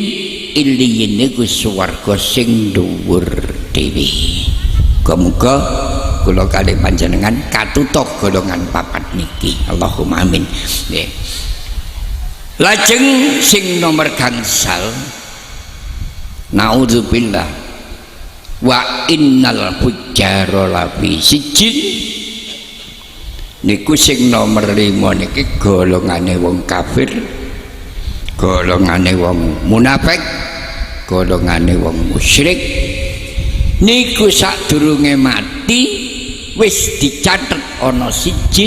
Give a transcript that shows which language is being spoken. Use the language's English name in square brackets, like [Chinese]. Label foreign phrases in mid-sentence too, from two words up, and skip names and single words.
[Javanese] Illiyin niku swarga sing dhuwur dhewe. Muga kula kalih panjenengan katutuk golongan 4 niki. [Arabic] اللهم آمين. Nggih. [Javanese] Lajeng sing nomor gangsal, naudzubillah, [Arabic] وإن الفجار لفي سجين [Javanese] niku sing nomor 5 niki golongane wong kafir, golongane wong munafik, golongane wong musyrik niku sadurunge mati wis dicatet ana sijjin.